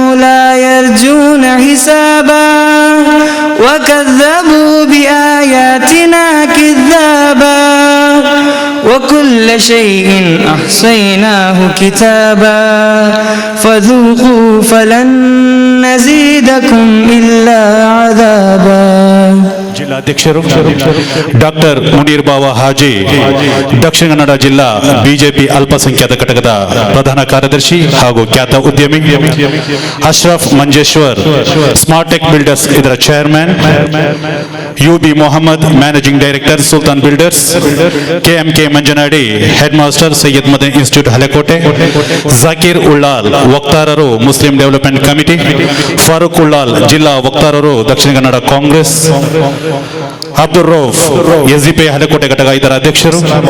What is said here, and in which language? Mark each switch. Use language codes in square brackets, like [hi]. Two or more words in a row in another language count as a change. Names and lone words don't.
[ar] لا يرجون حسابا وكذبوا بآياتنا كذابا وكل شيء أحصيناه كتابا فذوقوا فلن نزيدكم إلا عذابا. [kn] ಜಿಲ್ಲಾಧ್ಯಕ್ಷರು ಡಾಕ್ಟರ್ ಮುನೀರ್ ಬಾವಾ ಹಾಜಿ, ದಕ್ಷಿಣ ಕನ್ನಡ ಜಿಲ್ಲಾ ಬಿಜೆಪಿ ಅಲ್ಪಸಂಖ್ಯಾತ ಘಟಕದ ಪ್ರಧಾನ ಕಾರ್ಯದರ್ಶಿ ಹಾಗೂ ಖ್ಯಾತ ಉದ್ಯಮಿ ಅಶ್ರಫ್ ಮಂಜೇಶ್ವರ್, ಸ್ಮಾರ್ಟ್ ಟೆಕ್ ಬಿಲ್ಡರ್ಸ್ ಇದರ ಚೇರ್ಮನ್, ಯುಬಿ ಮೊಹಮ್ಮದ್ [en] managing director [kn] ಸುಲ್ತಾನ್ ಬಿಲ್ಡರ್ಸ್, ಕೆಎಂಕೆ ಮಂಜನಾಡಿ [en] head master [kn] ಸೈಯದ್ ಮದನ್ ಇನ್ಸ್ಟಿಟ್ಯೂಟ್ ಹಳೆಕೋಟೆ, ಜಾಕೀರ್ ಉಳ್ಳಾಲ್ ವಕ್ತಾರರು ಮುಸ್ಲಿಂ ಡೆವಲಪ್ಮೆಂಟ್ ಕಮಿಟಿ, ಫಾರೂಕ್ ಉಳ್ಳಾಲ್ ಜಿಲ್ಲಾ ವಕ್ತಾರರು ದಕ್ಷಿಣ ಕನ್ನಡ ಕಾಂಗ್ರೆಸ್, ಅಬ್ದುಲ್ ರೌಫ್ ಎಸ್ಡಿಪಿ ಹಳೆಕೋಟೆ ಘಟಕ ಇದರ ಅಧ್ಯಕ್ಷರು.